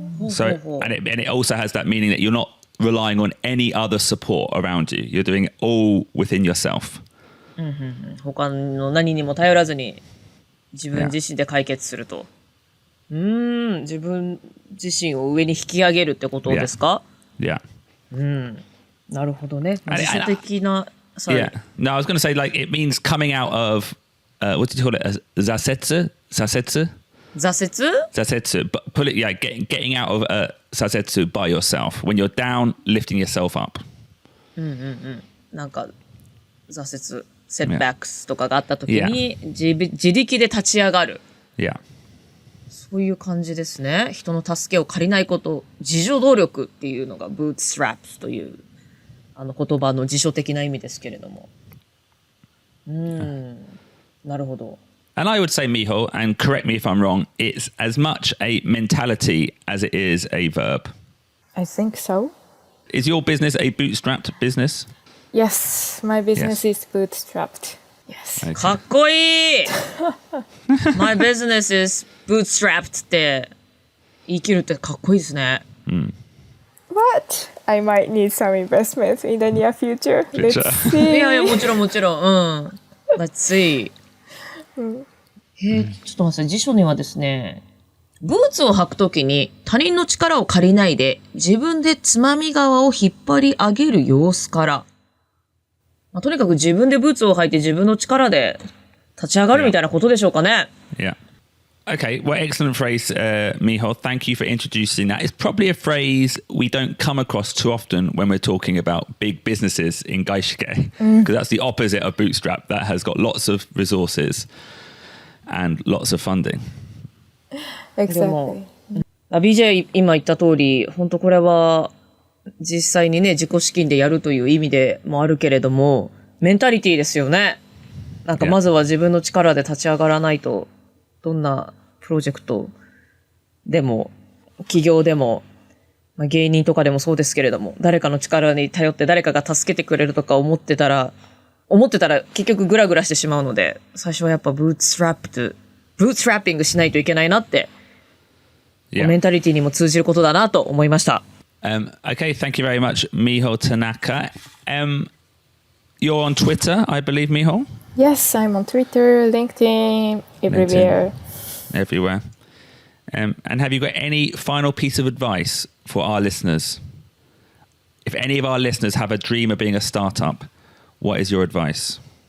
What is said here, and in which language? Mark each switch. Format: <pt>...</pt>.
<en>So and it also has that meaning that you're not relying on any other support around you. You're doing it all within yourself.</en> <ja>他の何にも頼らずに自分自身で解決すると。自分自身を上に引き上げるってことですか？</ja> <en>Yeah.</en> <ja>なるほどね。自主的な。</ja> <en>Yeah. No, I was going to say like it means coming out of what did you call it?</en> <ja>Zasetsu? Zasetsu? Zasetsu.</ja> <en>But pull it, yeah, getting out of zasetsu by yourself. When you're down, lifting yourself up.</en> <ja>なんか挫折、セットバックスとかがあった時に、自力で立ち上がる。</ja> <en>Yeah.</en> <ja>そういう感じですね。人の助けを借りないこと、自助努力っていうのが bootstraps という言葉の辞書的な意味ですけれども。なるほど。</ja> <en>And I would say, Miho, and correct me if I'm wrong, it's as much a mentality as it is a verb. I think so. Is your business a bootstrapped business? Yes, my business is bootstrapped. Yes. Okay.</en> <ja>かっこいい</ja> <en>My business is bootstrapped</en> <ja>って言い切るってかっこいいですね。</ja> <en>But I might need some investments in the near future. Let's い see.</en> <ja>やいや、もちろんもちろん。</ja> <en>うん。Let's see.</en> <ja>ちょっと待って、辞書にはですね、ブーツを履くときに他人の力を借りないで自分でつまみ側を引っ張り上げる様子から、まあ、とにかく自分でブーツを履いて自分の力で立ち上がるみたいなことでしょうかね。</ja> <en>Yeah. Okay, well, excellent phrase, Miho. Thank you for introducing that. It's probably a phrase we don't come across too often when we're talking about big businesses in Gaishike, because that's the opposite of Bootstrap. That has got lots of resources and lots of funding. Exactly.</en> <ja>BJ 今言った通り、本当これは実際にね、自己資金でやるという意味でもあるけれども、メンタリティですよね。なんかまずは自分の力で立ち上がらないと、どんなプロジェクトでも、企業でも、まあ、芸人とかでもそうですけれども、誰かの力に頼って誰かが助けてくれるとか思ってたら結局グラグラしてしまうので、最初はやっぱブーツラッピングしないといけないなって、メンタリティにも通じることだなと思いました。</ja> <en>Okay, thank you very much, Miho Tanaka. You're on Twitter, I believe, Miho? Yes, I'm on Twitter, LinkedIn, everywhere. Everywhere. And have you got any final piece of advice for our listeners? If any of our listeners have a dream of being a startup, what is your advice?</en>